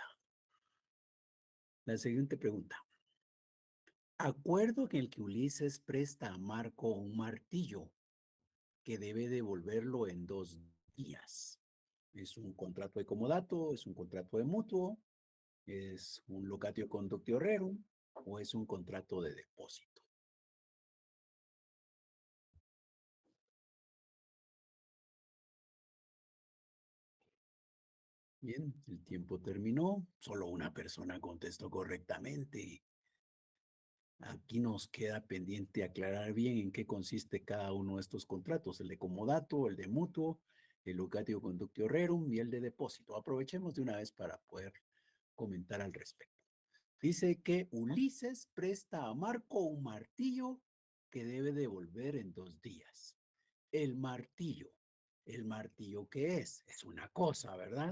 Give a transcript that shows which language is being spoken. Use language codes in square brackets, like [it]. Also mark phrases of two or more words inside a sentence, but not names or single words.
[es] La siguiente pregunta. Acuerdo en el que Ulises presta a Marco un martillo que debe devolverlo en 2 días. ¿Es un contrato de comodato? ¿Es un contrato de mutuo? ¿Es un [la] locatio conductio rerum? [es] ¿O es un contrato de depósito? Bien, el tiempo terminó. Solo una persona contestó correctamente. Aquí nos queda pendiente aclarar bien en qué consiste cada uno de estos contratos, el de comodato, el de mutuo, el [la] locatio conductio rerum [es] y el de depósito. Aprovechemos de una vez para poder comentar al respecto. Dice que Ulises presta a Marco un martillo que debe devolver en 2 días. El martillo. ¿El martillo qué es? Es una cosa, ¿verdad?